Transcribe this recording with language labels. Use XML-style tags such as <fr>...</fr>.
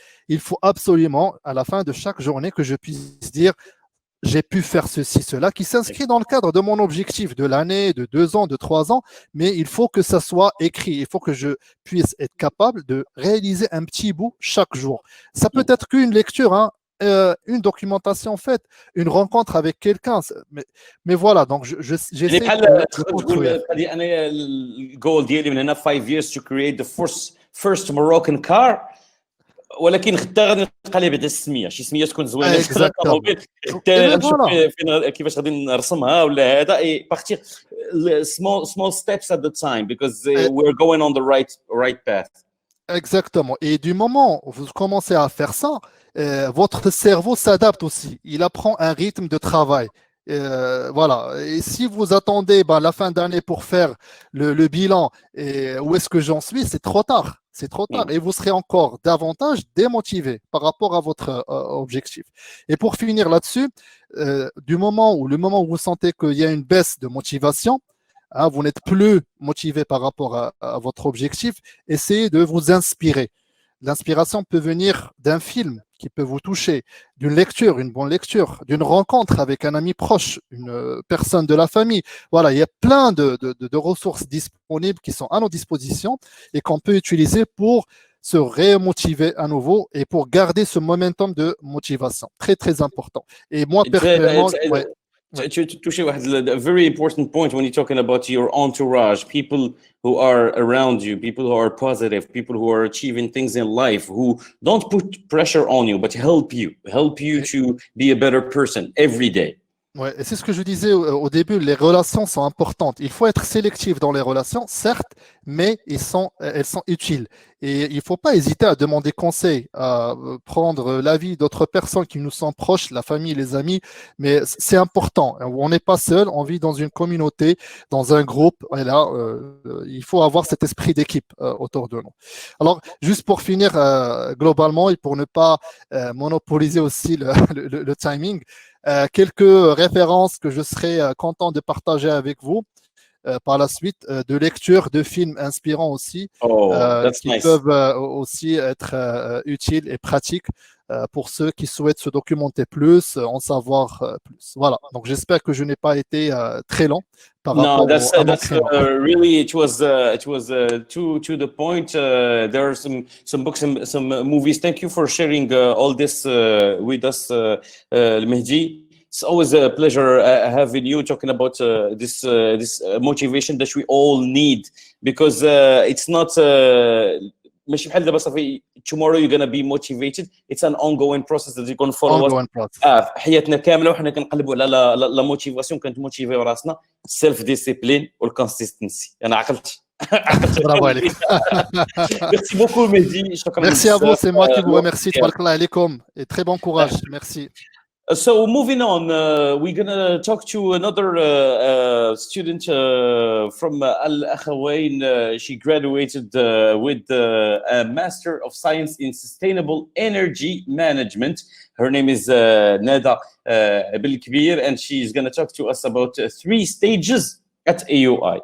<fr>Il faut absolument, à la fin de chaque journée, que je puisse dire j'ai pu faire ceci, cela, qui s'inscrit dans le cadre de mon objectif de l'année, de 2 ans, de 3 ans, mais il faut que ça soit écrit. Il faut que je puisse être capable de réaliser un petit bout chaque jour. Ça peut être qu'une lecture, une documentation faite, une rencontre avec quelqu'un. Mais voilà, donc j'essaie de construire.</fr> <ar>الجول ديالي من هنا</ar> <en>5 years to create the first Moroccan car.</en> <ar>ولكن غدا غادي نلقى ليه بعدا السميه، شي سميه تكون زوينه غدا غنشوف كيفاش غادي نرسمها ولا هذا اي بارتير</ar> <en>small steps at the time because we're going on the right path.</en> <fr>Exactement. Et du moment où vous commencez à faire ça, votre cerveau s'adapte aussi. Il apprend un rythme de travail. Voilà. Et si vous attendez la fin d'année pour faire le bilan et où est-ce que j'en suis, c'est trop tard. C'est trop tard. Et vous serez encore davantage démotivé par rapport à votre objectif. Et pour finir là-dessus, le moment où vous sentez qu'il y a une baisse de motivation, vous n'êtes plus motivé par rapport à votre objectif, essayez de vous inspirer. L'inspiration peut venir d'un film qui peut vous toucher, d'une lecture, une bonne lecture, d'une rencontre avec un ami proche, une personne de la famille. Voilà, il y a plein de ressources disponibles qui sont à nos dispositions et qu'on peut utiliser pour se remotiver à nouveau et pour garder ce momentum de motivation. Très, très important. Et moi, personnellement...</fr> <en>toucher a very important point when you're talking about your entourage, people who are around you, people who are positive, people who are achieving things in life, who don't put pressure on you, but help you to be a better person every day.</en> <fr>Ouais, et c'est ce que je disais au début, les relations sont importantes. Il faut être sélectif dans les relations, certes, mais elles sont utiles. Et il ne faut pas hésiter à demander conseil, à prendre l'avis d'autres personnes qui nous sont proches, la famille, les amis, mais c'est important. On n'est pas seul, on vit dans une communauté, dans un groupe, et là, il faut avoir cet esprit d'équipe autour de nous. Alors, juste pour finir globalement, et pour ne pas monopoliser aussi le timing, quelques références que je serais content de partager avec vous par la suite, de lecture de films inspirants aussi, qui peuvent aussi être utiles et pratiques pour ceux qui souhaitent se documenter plus, en savoir plus. Voilà, donc j'espère que je n'ai pas été très long par rapport</fr> <en>that's really it was to the point. There are some books and some movies. Thank you for sharing all this with us, Mehdi. It's always a pleasure having you talking about this motivation that we all need, because it's not</en> <ar>ماشي بحال دابا صافي</ar> <en>tomorrow you're gonna be motivated. It's an ongoing process that you're gonna follow us</en> <ar>حياتنا كامله وحنا كنقلبوا على لا موتيفاسيون كنتموتيفيو راسنا السيلف ديسيبلين والكونسيستنسي. انا عقلت برافو عليك.</ar> <fr>Merci beaucoup Mehdi, شكرا. Merci à vous, c'est moi qui vous remercie.</fr> <ar>Tabarakallah alaikum</ar> <fr>et très bon courage. Merci.</fr> <en>So moving on, we're gonna talk to another student from Al Akhawain. She graduated with a Master of Science in Sustainable Energy Management. Her name is Nada Bil-Kbir, and she's gonna talk to us about 3 stages at AUI.</en>